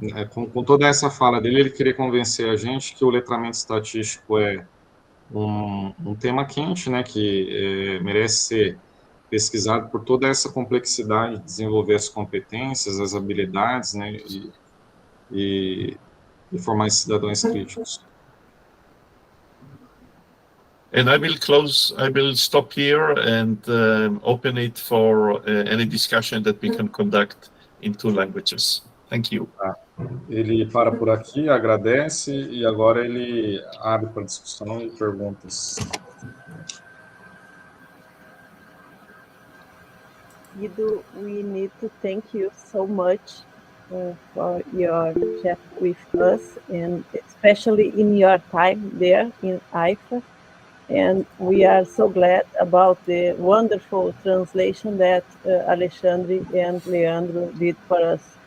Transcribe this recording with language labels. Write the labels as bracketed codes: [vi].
[pt] Com toda essa fala dele, ele queria convencer a gente que o letramento estatístico é um tema quente, né, que merece ser pesquisado por toda essa complexidade de desenvolver as competências, as habilidades, né, e formar esses cidadãos críticos. [en] And I will stop here and open it for any discussion that we can conduct in 2 languages. Thank you. [pt] Ele para por aqui, agradece e agora ele abre para discussão e perguntas. [en] Iddo, we need to thank you so much for your chat with us, and especially in your time there in Haifa. And we are so glad about the wonderful translation that Alexandre and Leandro did for us.